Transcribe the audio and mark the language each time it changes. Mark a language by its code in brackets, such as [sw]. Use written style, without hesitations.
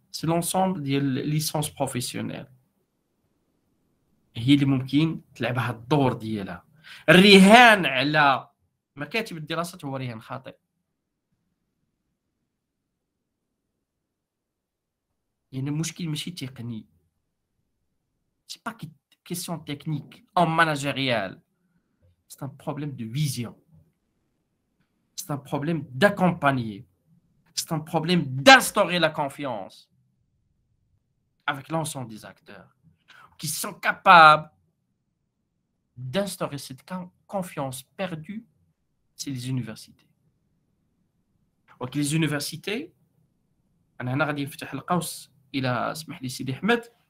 [fr] C'est l'ensemble [ar] ديال ليسونس بروفيسيونيل هي اللي ممكن تلعب هاد الدور ديالها. الرهان على مكاتب الدراسات هو رهان خاطئ. يعني المشكل ماشي تقني، [fr] سي با كيسيون تكنيك en managérial. C'est un problème de vision. C'est un problème d'accompagner. C'est un problème d'instaurer la confiance avec l'ensemble des acteurs qui sont capables d'instaurer cette confiance perdue. C'est les universités. Donc les universités، [ar] أنا هنا غادي نفتح القوس إلى اسمح لي سيدي أحمد.